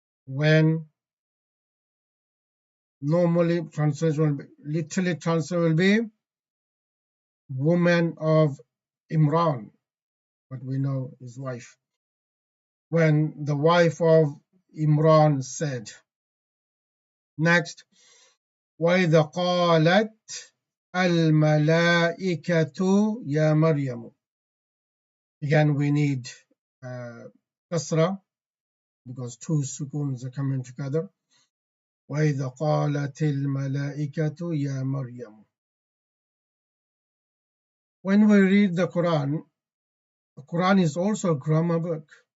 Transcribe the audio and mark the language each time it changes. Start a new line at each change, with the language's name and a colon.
English: When normally translation will be, literally translation will be woman of Imran, but we know his wife. When the wife of Imran said.
Arabic: Next, وإذ قالت الملائكة يا مريم.
English: Again, we need kasra because two sukuns are coming together.
Arabic: وإذ قالت الملائكة يا مريم.
English: When we read the Quran is also a grammar book.